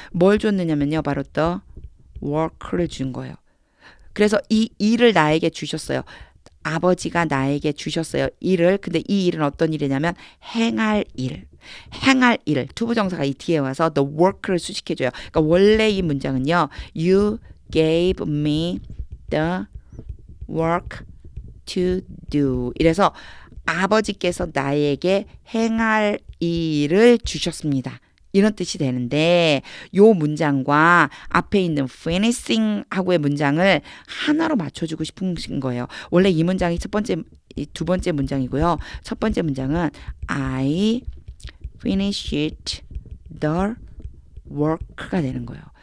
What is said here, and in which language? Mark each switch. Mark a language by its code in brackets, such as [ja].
[ko] 뭘 줬느냐면요, 바로 the work를 준 거예요. 그래서 이 일을 나에게 주셨어요. 아버지가 나에게 주셨어요. 일을. 근데 이 일은 어떤 일이냐면 행할 일. 행할 일. 투부정사가 이 뒤에 와서 the work를 수식해줘요. 그러니까 원래 이 문장은요, [en] you gave me the work to do. [ko] 이래서 아버지께서 나에게 행할 일을 주셨습니다. 이런 뜻이 되는데 요 문장과 앞에 있는 finishing 하고의 문장을 하나로 맞춰주고 싶은 거예요. 원래 이 문장이 두 번째 문장이고요. 첫 번째 문장은 [en] I finished the work [ko] 가 되는 거예요.